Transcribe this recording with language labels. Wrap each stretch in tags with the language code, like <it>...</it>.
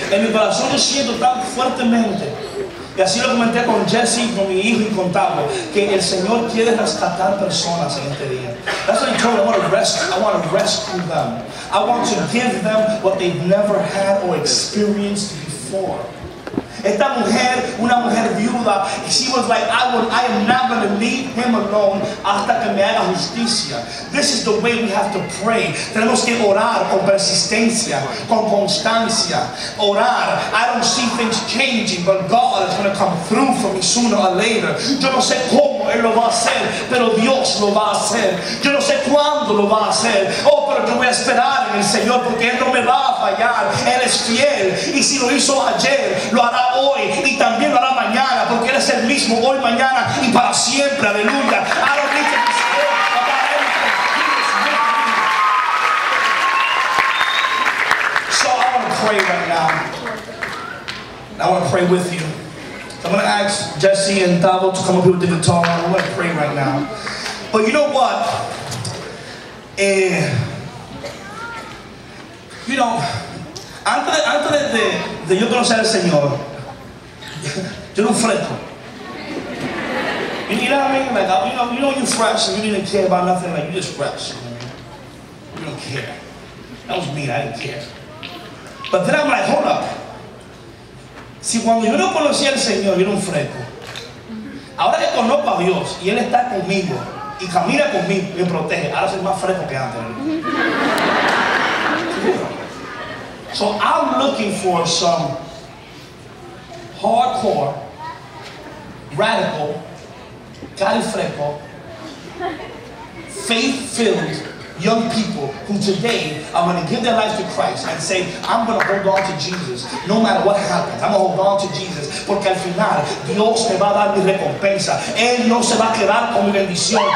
<es>En mi corazón yo siento tan fuertemente. Y así lo comenté con Jesse, con mi hijo y con Tavo, que el Señor quiere rescatar personas en este día.</es> <en>That's what he told me. I want to rescue them. I want to give them what they've never had or experienced before.</en> <es>Esta mujer, una mujer viuda,</es> <en>she was like, I am not going to leave him alone</en> <es>hasta que me haga justicia.</es> <en>This is the way we have to pray.</en> <es>Tenemos que orar con persistencia, con constancia. Orar.</es> <en>I don't see things changing, but God is going to come through for me sooner or later.</en> <es>Yo no sé cómo Él lo va a hacer, pero Dios lo va a hacer. Yo no sé cuándo lo va a hacer. Oh, pero yo voy a esperar en el Señor porque Él no me va a fallar. Él es fiel. Y si lo hizo ayer, lo hará hoy y también lo hará mañana, porque Él es el mismo hoy, mañana y para siempre.</es> <en>Aleluya. I don't need to be scared about anything. He is with me. So I want to pray right now. I want to pray with you. So I'm going to ask Jesse and Tavo to come up here with the guitar. I'm going to pray right now. But you know what? You know,</en> <es>antes de yo conocer al Señor, yo era un fresco.</es> <en>You know what I mean? Like, you know when you're fresh and you didn't care about nothing, like you just fresh. You don't care. That was me, I didn't care. But then I'm like, hold up.</en> <es>Si cuando yo no conocía al Señor, yo era un fresco. Ahora que conozco a Dios y Él está conmigo y camina conmigo y me protege, ahora soy más fresco que antes.</es> <en>So I'm looking for some hardcore, radical, califreco, faith-filled young people who today are going to give their life to Christ and say, I'm going to hold on to Jesus no matter what happens. I'm going to hold on to Jesus</en> <es>porque al final Dios me va a dar mi recompensa. Él no se va a quedar con mi bendición.</es>